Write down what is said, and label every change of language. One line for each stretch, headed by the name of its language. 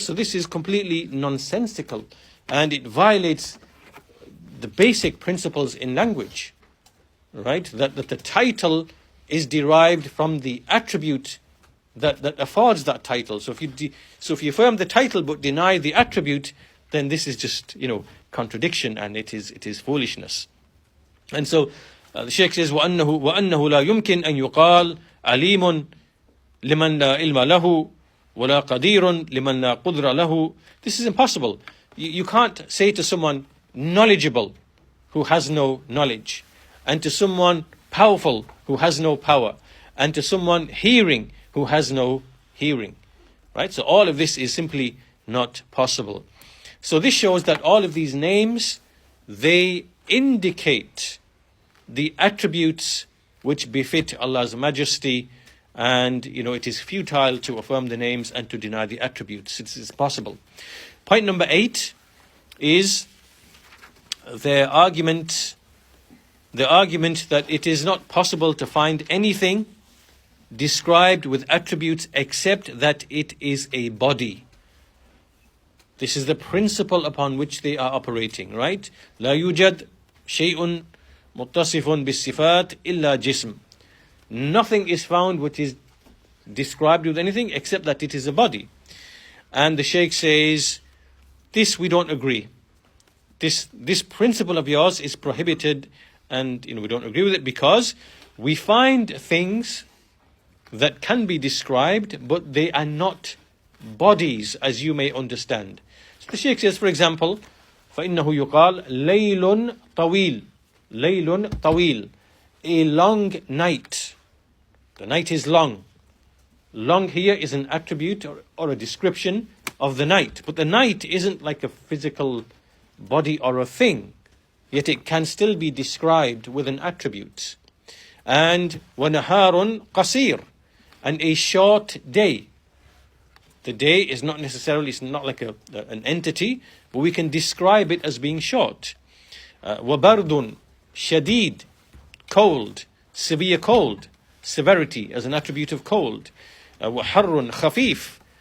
English: So this is completely nonsensical, and it violates the basic principles in language. Right? That the title is derived from the attribute that affords that title. So if you affirm the title but deny the attribute, then this is just, you know, contradiction, and it is foolishness. And so the Shaykh says,
Arabic: وَأَنَّهُ لَا يُمْكِنْ أَن يُقَالْ عَلِيمٌ لِمَنْ لَا عِلْمَ لَهُ وَلَا قَدِيرٌ لِمَنْ لَا قُدْرَ لَهُ.
English: This is impossible. You can't say to someone knowledgeable who has no knowledge, and to someone powerful who has no power, and to someone hearing who has no hearing. Right? So all of this is simply not possible. So this shows that all of these names, they indicate the attributes which befit Allah's majesty, and, you know, it is futile to affirm the names and to deny the attributes. It's possible. Point number 8 is their argument that it is not possible to find anything described with attributes except that it is a body. This is the principle upon which they are operating, right?
Arabic: لا يوجد شيء متصف بالصفات إلا جسم.
English: Nothing is found which is described with anything except that it is a body. And the Shaykh says, this we don't agree. This principle of yours is prohibited, and, you know, we don't agree with it because we find things that can be described, but they are not bodies, as you may understand. So the Shaykh says, for example,
Arabic: فَإِنَّهُ يُقَالْ لَيْلٌ طَوِيلٌ. لَيْلٌ طَوِيلٌ.
English: A long night. The night is long. Long here is an attribute or a description of the night. But the night isn't like a physical body or a thing. Yet it can still be described with an attribute.
Arabic: And وَنَهَارٌ قَصِيرٌ.
English: And a short day. The day is not necessarily, it's not like an entity, but we can describe it as being short.
Arabic: وَبَرْدٌ شَدِيد.
English: Cold. Severe cold. Severity as an attribute of cold.
Arabic: وَحَرٌ خَفِيف.